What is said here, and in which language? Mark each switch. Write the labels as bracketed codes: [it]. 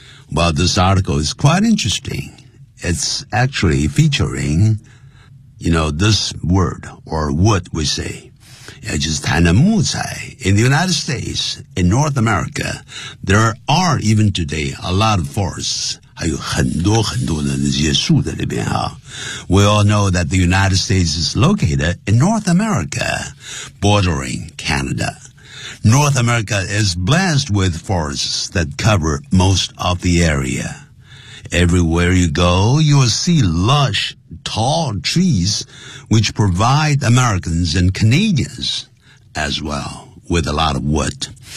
[en] Well, this article is quite interesting. It's actually featuring, you know, this word, or wood, we say. [zh] 也就是谈的木材。 [en] In the United States, in North America, there are even today a lot of forests. [zh] 还有很多很多的那些树在里边哈。 [en] We all know that the United States is located in North America, bordering Canada. North America is blessed with forests that cover most of the area. Everywhere you go, you will see lush, tall trees which provide Americans and Canadians as well with a lot of wood.